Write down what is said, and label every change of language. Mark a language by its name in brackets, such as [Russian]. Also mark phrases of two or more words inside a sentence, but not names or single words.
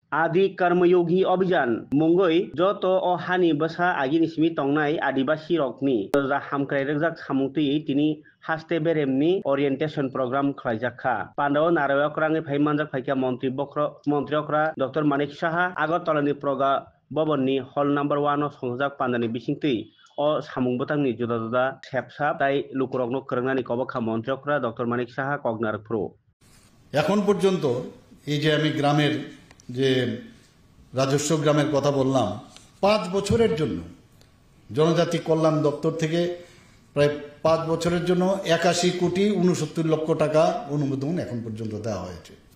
[Kok Borok] आदि कर्मयोगी अभियान मुंगै जत o hani basa agini simi tongnai adibasi rokni ja hamkrairek jak samungtui tini haste beremni [English] orientation program [Kok Borok] khlaijak kha pandao narawakrangi phaimanjak phaikya montriokra Dr. Manik Saha Agartalani proga bobonni [English] hall number [Kok Borok] 1 o songjak pandani bisingtui o samung botangni juda juda sepsap tai lukurokno krwngnani kobakha montriokra Dr. Manik Saha Kognar Pro [Bangla] এখন পর্যন্ত এই যে আমি গ্রামের যে রাজস্ব গ্রামের কথা বললাম 5 বছরের জন্য জনজাতি কল্যাণ দপ্তর থেকে প্রায় 5 বছরের জন্য 81 কোটি 69 লক্ষ টাকা অনুমোদন এখন পর্যন্ত দেওয়া হয়েছে।